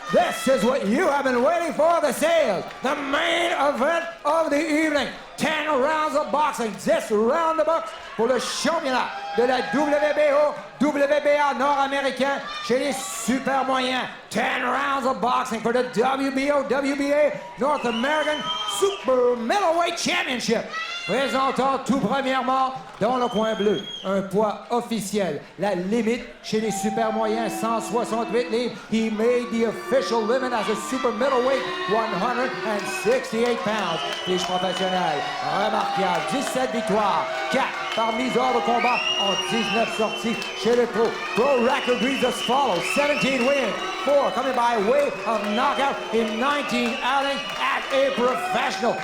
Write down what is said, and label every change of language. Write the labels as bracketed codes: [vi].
[en] This is what you have been waiting for. This is the main event of the evening. 10 rounds of boxing. [fr] 10 rounds de boxe pour le championnat de la WBO, WBA nord-américain chez les super moyens. [en] 10 rounds of boxing for the WBO, WBA North American Super Middleweight Championship. [fr] Présentant tout premièrement dans le coin bleu, un poids officiel. La limite chez les super moyens, 168 livres. [en] He made the official limit as a super middleweight, 168 pounds. [fr] Fiche professionnelle, remarquable, 17 victoires, 4 par mise hors de combat en 19 sorties chez les pros. [en] Pro record reads as follows: 17 wins, 4 coming by way of knockout in 19 outings at a professional.